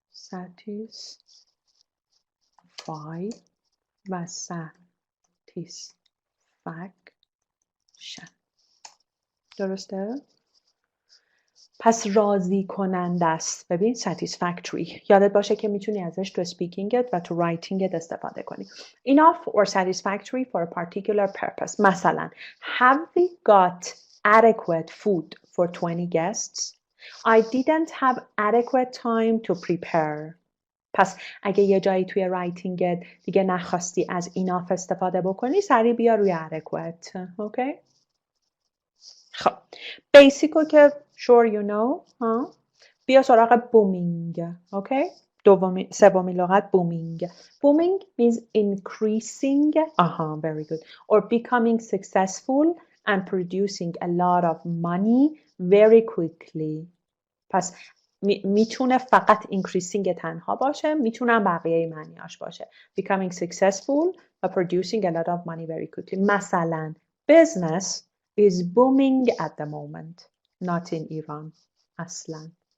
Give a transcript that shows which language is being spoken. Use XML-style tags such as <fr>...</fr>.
<fa>satisfy و satisfaction درسته؟ پس راضی کننده است ببین satisfactory یادت باشه که میتونی ازش تو speakingت و تو writingت استفاده کنی</fa> <en>enough or satisfactory for a particular purpose</en> <fa>مثلا</fa> <en>have we got adequate food for 20 guests? I didn't have adequate time to prepare.</en> <fa>پس اگه یه جایی توی رایتینگت دیگه نخواستی از enough استفاده بکنی سریع بیا روی adequate. اوکی؟ خب بیسیکو که</fa> <en>sure you know</en> <fa>بیا سراغ booming. اوکی؟ سومین لغت booming.</fa> <en>Booming means increasing very good or becoming successful and producing a lot of money very quickly.</en> <fa>پس میتونه فقط</fa> <en>increasing</en> <fa>تنها باشه میتونم بقیه معنیاش باشه</fa> <en>becoming successful و producing a lot of money very quickly</en> <fa>مثلا</fa> <en>business is booming at the moment not in Iran</en> <fa>اصلا</fa>